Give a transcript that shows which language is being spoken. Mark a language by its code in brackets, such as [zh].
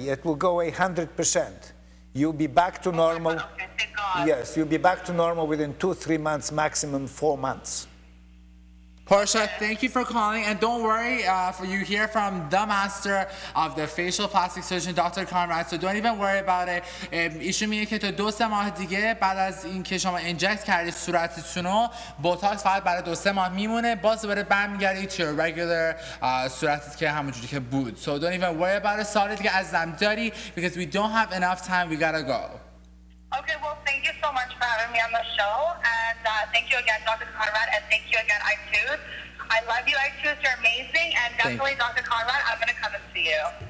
[en] It will go away 100%. You'll be back to normal. Okay, thank God. Yes, you'll be back to normal within 2-3 months, maximum 4 months. Portia, thank you for calling, and don't worry, for you hear from the master of the facial plastic surgeon, Dr. Conrad, so don't even worry about it. [fa] ایشون میگه که تا 2-3 ماه دیگه بعد از اینکه شما انجکت کردید صورتتونو، بوتاکس فقط برای 2-3 ماه میمونه، باز دوباره برمیگردید [en] to your regular [fa] صورتت که همونجوری که بود. [en] So don't even worry about it. [fa] سال دیگه عزیزم داری, [en] because we don't have enough time, we gotta go. Okay, well, thank you so much for having me on the show, and thank you again, Dr. Conrad, and thank you again, Aitous. I love you, Aitous. You're amazing, and definitely, Dr. Conrad, I'm going to come and see you.